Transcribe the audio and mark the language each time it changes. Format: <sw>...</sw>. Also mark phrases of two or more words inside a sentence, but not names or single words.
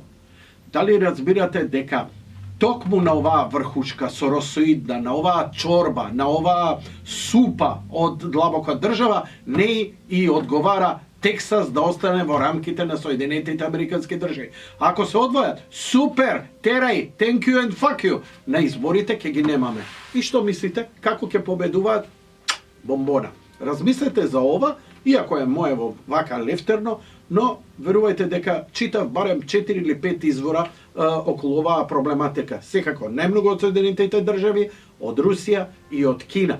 <mk>Дали разбирате дека токму на оваа врхушка соросоидна, на оваа чорба, на оваа супа од длабока држава, не и одговара Тексас да остане во рамките на Соединетите Американски држави. Ако се одвојат, супер, терај,</mk> <en>thank you and fuck you.</en> <mk>На изборите ќе ги немаме. И што мислите? Како ќе победуваат? Бомбона. Размислете за ова, иако е моево вака лефтерно, но верувајте дека читав барем 4 или 5 извора околу оваа проблематика. Секако, најмногу од Соединетите држави, од Русија и од Кина.</mk>